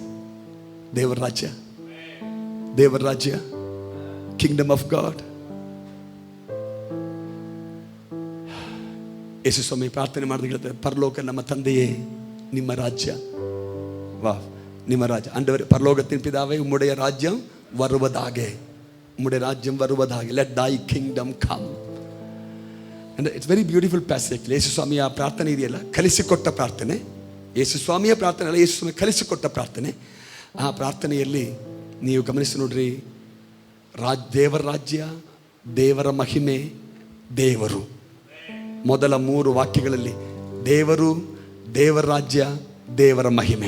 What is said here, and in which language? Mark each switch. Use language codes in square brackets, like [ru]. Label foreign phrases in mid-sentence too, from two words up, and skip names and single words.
[kn] ದೇವರ ರಾಜ್ಯ, ದೇವರ ರಾಜ್ಯ, [en] Kingdom of God. [kn] ಯೇಸು ಸ್ವಾಮಿ ಪ್ರಾರ್ಥನೆ ಮಾಡಿದ ಹೇಳ್ತಾರೆ, ಪರಲೋಕ ನಮ್ಮ ತಂದೆಯೇ, ನಿಮ್ಮ ರಾಜ್ಯ, ವಾ ನಿಮ್ಮ ರಾಜ್ಯ [ta] ஆண்டவரே பரலோகத்தின் பிதாவே உம்முடைய ராஜ்யம் வருவதாக, உம்முடைய ராஜ்யம் வருவதாக, [en] let thy kingdom come. And it's very beautiful passage. [kn] ಯೇಸು ಸ್ವಾಮಿಯ ಪ್ರಾರ್ಥನೆ ಇದೆಯಲ್ಲ, ಕಲಿಸಿಕೊಟ್ಟ ಪ್ರಾರ್ಥನೆ. ಯೇಸು ಸ್ವಾಮಿಯ ಪ್ರಾರ್ಥನೆ ಅಲ್ಲ, ಯೇಸು ಸ್ವಾಮಿ ಕಲಿಸಿಕೊಟ್ಟ ಪ್ರಾರ್ಥನೆ. ಆ ಪ್ರಾರ್ಥನೆಯಲ್ಲಿ ನೀವು ಗಮನಿಸಿ ನೋಡ್ರಿ, ದೇವರ ರಾಜ್ಯ, ದೇವರ ಮಹಿಮೆ, ದೇವರು. ಮೊದಲ 3 ವಾಕ್ಯಗಳಲ್ಲಿ ದೇವರು, ದೇವರ ರಾಜ್ಯ, ದೇವರ ಮಹಿಮೆ.